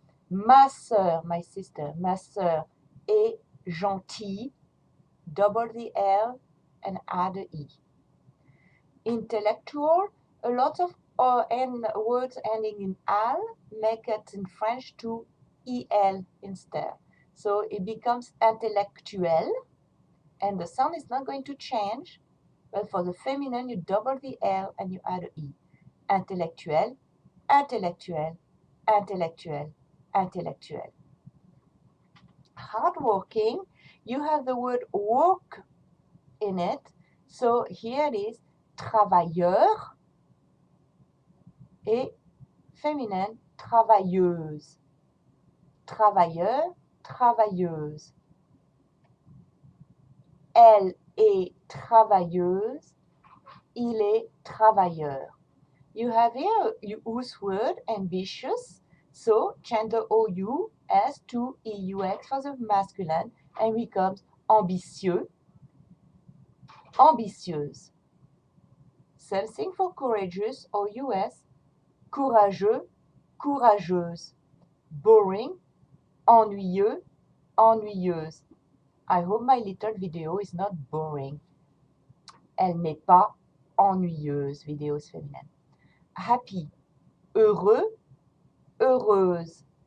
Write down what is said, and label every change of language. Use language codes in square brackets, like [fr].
[fr] Ma sœur, [en] my sister, [fr] ma sœur est gentille. [en] Double the L and add the E. Intellectual, a lot of words ending in al make it in French to EL instead. So it becomes intellectuel, and the sound is not going to change, but for the feminine, you double the L and you add a E. [fr] Intellectuel, intellectuel, intellectuel, intellectuel. [en] Hardworking, you have the word work in it. So here it is, [fr] travailleur, et féminin, travailleuse. Travailleur, travailleuse. Elle est travailleuse, il est travailleur. [en] You have here use word ambitious, so change the OU as to EUX for the masculine and becomes ambitieux, ambitieuse. Same thing for courageous, OUS, courageux, courageuse. [fr] Boring, ennuyeux, ennuyeuse. [en] I hope my little video is not boring. [fr] Elle n'est pas ennuyeuse, vidéos féminines. Happy, heureux, heureuse.